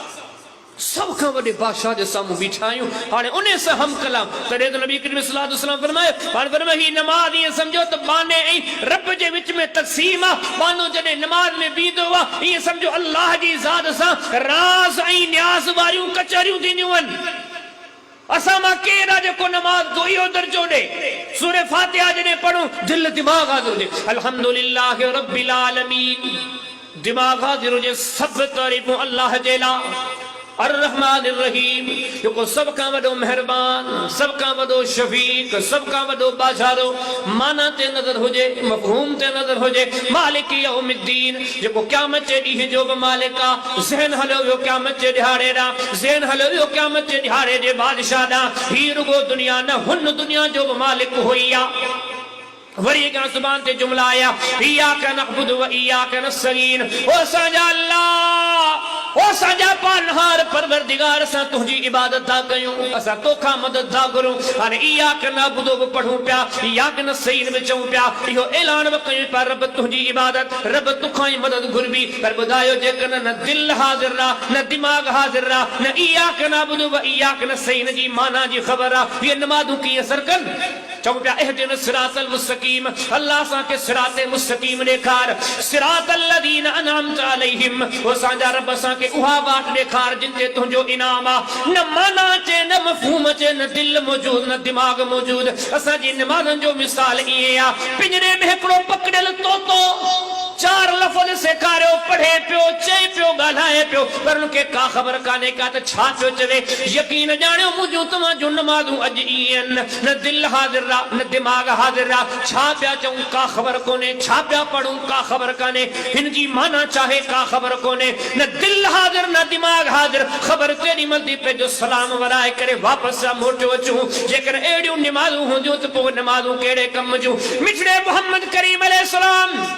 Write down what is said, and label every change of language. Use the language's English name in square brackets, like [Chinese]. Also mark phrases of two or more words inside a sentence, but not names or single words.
[Sindhi] सब खां वॾे बादशाह जे साम्हूं बीठा आहियूं हाणे उन सां हम कलाम तॾहिं त नबी करीम [Arabic] صلى الله عليه وسلم [Sindhi] फरमाए हाणे फरमाए ही नमाज ईअं सम्झो त बाने ऐं रब जे विच में तक़सीम आहे बानो जॾहिं नमाज में बीहंदो आहे ईअं सम्झो अल्लाह जी ज़ात सां राज़ ऐं न्याज़ वारियूं कचहरियूं थींदियूं आहिनि असां मां केरु आहे जेको नमाज जो इहो दर्जो ॾे सूरह फातिहा जॾहिं पढ़ूं दिल दिमाग़ हाज़िर हुजे [Arabic] الحمد لله رب العالمين [Sindhi] दिमाग़ हाज़िर हुजे सभु तारीफ़ूं अल्लाह जे लाइ [Arabic] الرحمن الرحيم [Sindhi] जेको सब का वडो मेहरबान सब का वडो शफीक सब का वडो बाजारो माना ते नजर होजे मफहूम ते नजर होजे [Arabic] مالك يوم الدين [Sindhi] जेको क़यामत जे ॾींहं जो बि मालिक आहे ज़हन हलियो वियो क़यामत जे ॾिहाड़े ॾांहुं ज़हन हलियो वियो क़यामत जे ॾिहाड़े जे बादशाह ॾांहुं ही रुगो दुनिया न हुन दुनिया जो बि मालिक हुई आहे वरी का ज़ुबान ते जुमला आया [Arabic] إياك نعبد وإياك نستعين [Sindhi] ओ असांजा अल्लाह ओ असांजा पालनहार परवरदिगार असां तुंहिंजी इबादत था कयूं असां तोखां मदद था घुरूं हाणे [Arabic] إياك نعبد [Sindhi] बि पढ़ूं पिया [Arabic] إياك نستعين [Sindhi] बि चऊं पिया इहो ऐलान बि कयूं पिया रब तुंहिंजी इबादत रब तोखां ई मदद घुरबी पर ॿुधायो जेकॾहिं न दिल हाज़िर आहे न दिमाग़ हाज़िर आहे न [Arabic] إياك نعبد وإياك نستعين [Sindhi] जी माना जी ख़बर आहे ये नमाज़ूं कीअं असर कनि चऊं पिया [Arabic] اهدنا الصراط المستقيم [Sindhi] अल्लाह असांखे सिराते मुस्तकीम ॾेखार [Arabic] صراط الذين أنعمت عليهم [Sindhi] ओ असांजा रब असांखे उहा वाट ॾेखार जिन ते तुंहिंजो इनाम आहे न माना अचे न मफ़हूम अचे न दिल मौजूद न दिमाग़ मौजूद असांजी निमाज़नि जो मिसाल ईअं आहे पिंजरे में हिकिड़ो पकड़ियल तोतो चार लफ़्ज़ सेखारियो पढ़े पियो चए पियो ॻाल्हाए पियो पर उनखे का ख़बर कान्हे का त छा पियो चवे यकीन ॼाणियो मुंहिंजूं तव्हां जूं नमाज़ूं अॼु ईअं न दिल हाज़िर आहे न दिमाग़ हाज़िर आहे छा पिया चऊं का ख़बर कोन्हे छा पिया पढ़ूं का ख़बर कान्हे हिन जी माना चाहे का ख़बर कोन्हे न दिल हाज़िर न दिमाग़ हाज़िर ख़बर तेॾी महिल थी पए जो सलाम वराए करे वापसि सां मोटियो अचूं जेकर अहिड़ियूं निमाज़ूं हूंदियूं त पोइ निमाज़ूं कहिड़े कम जूं मिठड़े मोहम्मद करीम अलैहिस्सलाम